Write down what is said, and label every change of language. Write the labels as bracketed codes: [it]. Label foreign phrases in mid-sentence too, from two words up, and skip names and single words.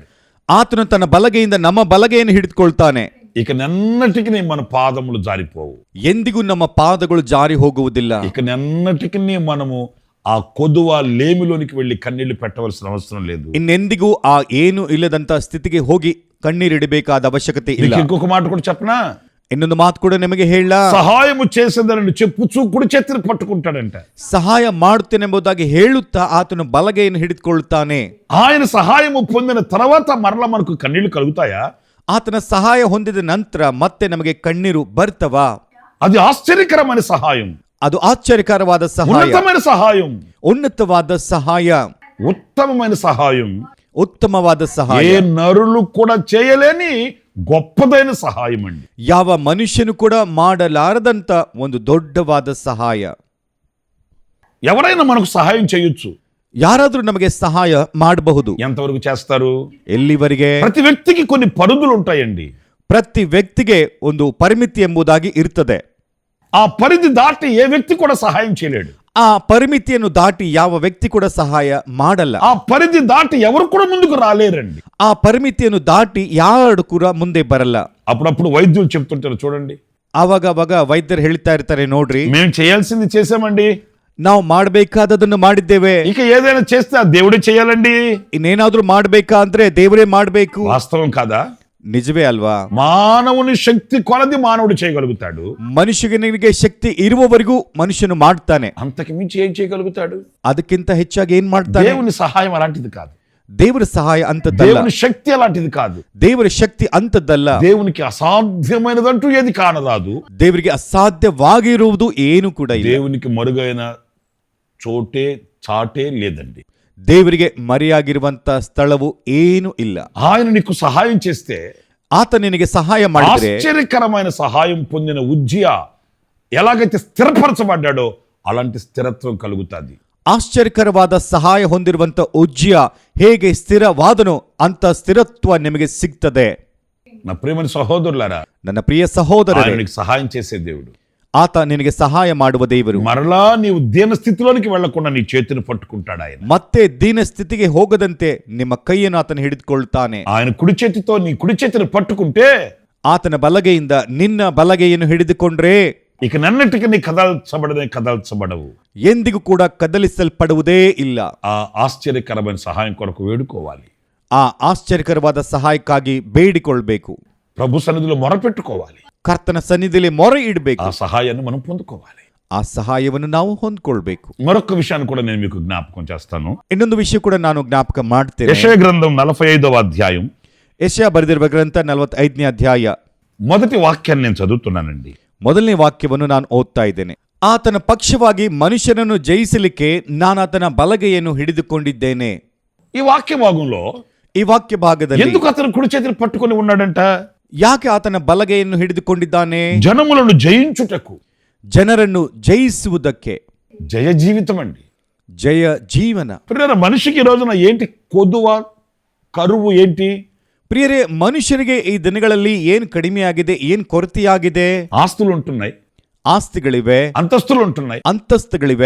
[kn] ಆತನು ತನ್ನ ಬಲಗೈಯಿಂದ ನಮ್ಮ ಬಲಗೈಯನ್ನು ಹಿಡಿದುಕೊಳ್ತಾನೆ. [te] ఇక నెన్నటికి మన పాదములు జారిపోవు. [kn] ಎಂದಿಗೂ ನಮ್ಮ ಪಾದಗಳು ಜಾರಿ ಹೋಗುವುದಿಲ್ಲ. [te] ఇక నెన్నటికి మనము ఆ కొదువ లేమిలోనికి వెళ్ళి కన్నీళ్లు పెట్టవలసిన అవసరం లేదు. [kn] ಇನ್ನೆಂದಿಗೂ ಆ ಏನು ಇಲ್ಲದಂತ ಸ್ಥಿತಿಗೆ ಹೋಗಿ ಕಣ್ಣೀರಿಡಬೇಕಾದ ಅವಶ್ಯಕತೆ ಇಲ್ಲ. [te] ఇంకొక మాట కూడా చెప్పనా? [kn] ಇನ್ನೊಂದು ಮಾತು ಕೂಡ ನಿಮಗೆ ಹೇಳ, [te] సహాయము చేసేదని చెప్పుచూ కుడి చేతిని పట్టుకుంటాడంట. [kn] ಸಹಾಯ ಮಾಡುತ್ತೇನೆಂಬುದಾಗಿ ಹೇಳುತ್ತಾ ಆತನು ಬಲಗೈಯನ್ನು ಹಿಡಿದುಕೊಳ್ಳುತ್ತಾನೆ. [te] ఆయన సహాయము పొందిన తర్వాత మరలా మనకు కన్నీళ్లు కలుగుతాయా? [kn] ಆತನ ಸಹಾಯ ಹೊಂದಿದ ನಂತರ ಮತ್ತೆ ನಮಗೆ ಕಣ್ಣೀರು ಬರ್ತವಾ? [te] అది ఆశ్చర్యకరమైన సహాయం, [kn] ಅದು ಆಶ್ಚರ್ಯಕರವಾದ ಸಹಾಯ, [te] ఉన్నతమైన సహాయం, [kn] ಉನ್ನತವಾದ ಸಹಾಯ, [te] ఉత్తమమైన సహాయం, [kn] ಉತ್ತಮವಾದ ಸಹಾಯ, [te] ఏ నరులు కూడా చేయలేని గొప్పదైన సహాయం అండి. [kn] ಯಾವ ಮನುಷ್ಯನು ಕೂಡ ಮಾಡಲಾರದಂತ ಒಂದು ದೊಡ್ಡವಾದ ಸಹಾಯ. [te] ఎవరైనా మనకు సహాయం చేయొచ్చు. [kn] ಯಾರಾದ್ರೂ ನಮಗೆ ಸಹಾಯ ಮಾಡಬಹುದು. [te] ఎంతవరకు చేస్తారు? [kn] ಎಲ್ಲಿವರೆಗೆ? [te] ప్రతి వ్యక్తికి కొన్ని పరిధులు ఉంటాయండి. [kn] ಪ್ರತಿ ವ್ಯಕ್ತಿಗೆ ಒಂದು ಪರಿಮಿತಿ ಎಂಬುದಾಗಿ ಇರ್ತದೆ. [te] ఆ పరిధి దాటి ఏ వ్యక్తి కూడా సహాయం చేయలేడు. [kn] ಆ ಪರಿಮಿತಿಯನ್ನು ದಾಟಿ ಯಾವ ವ್ಯಕ್ತಿ ಕೂಡ ಸಹಾಯ ಮಾಡಲ್ಲ. [te] ఆ పరిధి దాటి ఎవరు కూడా ముందుకు రాలేరండి. [kn] ಆ ಪರಿಮಿತಿಯನ್ನು ದಾಟಿ ಯಾರು ಕೂಡ ಮುಂದೆ ಬರಲ್ಲ. [te] అప్పుడప్పుడు వైద్యులు చెప్తుంటారు చూడండి, [kn] ಆವಾಗ ವೈದ್ಯರು ಹೇಳ್ತಾ ಇರ್ತಾರೆ, ನೋಡ್ರಿ, [te] మేము చేయాల్సింది చేసామండి, [kn] ನಾವು ಮಾಡಬೇಕಾದದನ್ನು ಮಾಡಿದ್ದೇವೆ, [te] ఇక ఏదైనా చేస్తే ఆ దేవుడే చేయాలండి. [kn] ಇನ್ನೇನಾದ್ರೂ ಮಾಡ್ಬೇಕಾ ಅಂದ್ರೆ ದೇವರೇ ಮಾಡ್ಬೇಕು. [te] వాస్తవం కాదా? [kn] ನಿಜವೇ ಅಲ್ವಾ? [te] మానవుని శక్తి కొలది మానవుడు చేయగలుగుతాడు. [kn] ಮನುಷ್ಯನಿಗೆ ಶಕ್ತಿ ಇರುವವರೆಗೂ ಮನುಷ್ಯನು ಮಾಡ್ತಾನೆ. [te] అంతకు మించి ఏం చేయగలుగుతాడు? [kn] ಅದಕ್ಕಿಂತ ಹೆಚ್ಚಾಗಿ ಏನ್ ಮಾಡ್ತಾನೆ? [te] దేవుని సహాయం అలాంటిది కాదు. [kn] ದೇವರ ಸಹಾಯ ಅಂತದ್ದಲ್ಲ. [te] దేవుని శక్తి అలాంటిది కాదు. [kn] ದೇವರ ಶಕ್ತಿ ಅಂತದ್ದಲ್ಲ. [te] దేవునికి అసాధ్యమైనదంటూ ఏది కానరాదు. [kn] ದೇವರಿಗೆ ಅಸಾಧ್ಯವಾಗಿರುವುದು ಏನು ಕೂಡ ಇಲ್ಲ. [te] దేవునికి మరుగైన చోటే చాటే లేదండి. [kn] ದೇವರಿಗೆ ಮರೆಯಾಗಿರುವಂತ ಸ್ಥಳವು ಏನು ಇಲ್ಲ. [te] ఆయన నీకు సహాయం చేస్తే, [kn] ಆತ ನಿನಗೆ ಸಹಾಯ ಮಾಡಿದ್ರೆ, [te] ఆశ్చర్యకరమైన సహాయం పొందిన ఉజ్జియా ఎలాగైతే స్థిరపరచబడ్డాడో అలాంటి స్థిరత్వం కలుగుతుంది. [kn] ಆಶ್ಚರ್ಯಕರವಾದ ಸಹಾಯ ಹೊಂದಿರುವಂತ ಉಜ್ಜಿಯ ಹೇಗೆ ಸ್ಥಿರವಾದನೋ ಅಂತ ಸ್ಥಿರತ್ವ ನಿಮಗೆ ಸಿಗ್ತದೆ. [te] నా ప్రియమైన సహోదరులారా, [kn] ನನ್ನ ಪ್ರಿಯ ಸಹೋದರರೇ, [te] ఆయన నీకు సహాయం చేసే దేవుడు. [kn] ಆತ ನಿನಗೆ ಸಹಾಯ ಮಾಡುವ ದೇವರು. [te] మరలా నీవు దీన స్థితిలోనికి వెళ్లకుండా నీ చేతిని పట్టుకుంటాడు ఆయన. [kn] ಮತ್ತೆ ದೀನ ಸ್ಥಿತಿಗೆ ಹೋಗದಂತೆ ನಿಮ್ಮ ಕೈಯನ್ನು ಆತನ ಹಿಡಿದುಕೊಳ್ತಾನೆ. [te] ఆయన కుడి చేతితో నీ కుడి చేతిని పట్టుకుంటే, [kn] ಆತನ ಬಲಗೈಯಿಂದ ನಿನ್ನ ಬಲಗೈಯನ್ನು ಹಿಡಿದುಕೊಂಡ್ರೆ [te] ఇక నన్నటికి నీ కదల్చబడవు, [kn] ಎಂದಿಗೂ ಕೂಡ ಕದಲಿಸಲ್ಪಡುವುದೇ ಇಲ್ಲ. [te] ఆ ఆశ్చర్యకరమైన సహాయం కొరకు వేడుకోవాలి. [kn] ಆ ಆಶ್ಚರ್ಯಕರವಾದ ಸಹಾಯಕ್ಕಾಗಿ ಬೇಡಿಕೊಳ್ಬೇಕು. [te] ప్రభు సన్నిధిలో మొరపెట్టుకోవాలి. [kn] ಕರ್ತನ ಸನ್ನಿಧಿಯಲ್ಲಿ ಮೊರೆ ಇಡಬೇಕು. [te] ఆ సహాయాన్ని మనం పొందుకోవాలి. [kn] ಆ ಸಹಾಯವನ್ನು ನಾವು ಹೊಂದ್ಕೊಳ್ಬೇಕು. [te] మరొక విషయాన్ని కూడా నేను మీకు జ్ఞాపకం చేస్తాను. [kn] ಇನ್ನೊಂದು ವಿಷಯ ಕೂಡ ನಾನು ಜ್ಞಾಪಕ ಮಾಡ್ತೇನೆ. [te] యెషయా గ్రంథం 45వ అధ్యాయం [kn] ಯೆಶಾಯ ಬರೆದಿರುವ ಗ್ರಂಥ 45ನೇ ಅಧ್ಯಾಯ [te] మొదటి వాక్యాన్ని నేను చదువుతున్నానండి. [kn] ಮೊದಲನೇ ವಾಕ್ಯವನ್ನು ನಾನು ಓದ್ತಾ ಇದ್ದೇನೆ. ಆತನ ಪಕ್ಷವಾಗಿ ಮನುಷ್ಯನನ್ನು ಜಯಿಸಲಿಕ್ಕೆ ನಾನು ಆತನ ಬಲಗೈಯನ್ನು ಹಿಡಿದುಕೊಂಡಿದ್ದೇನೆ. [te] ఈ వాక్య భాగంలో [kn] ಈ ವಾಕ್ಯ ಭಾಗದಲ್ಲಿ [te] ఎందుకు అతను కుడి చేతిని పట్టుకొని ఉన్నాడంట? [kn] ಯಾಕೆ ಆತನ ಬಲಗೈಯನ್ನು ಹಿಡಿದುಕೊಂಡಿದ್ದಾನೆ? [te] జనములను జయించుటకు, [kn] ಜನರನ್ನು ಜಯಿಸುವುದಕ್ಕೆ. [te] జయ జీవితం అండి, [kn] ಜಯ ಜೀವನ. [te] ప్రియమైన మనిషికి ఈ రోజున ఏంటి కొదువ, కరువు ఏంటి? [kn] ಪ್ರಿಯರೇ, ಮನುಷ್ಯರಿಗೆ ಈ ದಿನಗಳಲ್ಲಿ ಏನ್ ಕಡಿಮೆಯಾಗಿದೆ, ಏನ್ ಕೊರತೆಯಾಗಿದೆ? [te] ఆస్తులు ఉంటున్నాయి, [kn] ಆಸ್ತಿಗಳಿವೆ, [te] అంతస్తులు ఉంటున్నాయి, [kn] ಅಂತಸ್ತುಗಳಿವೆ,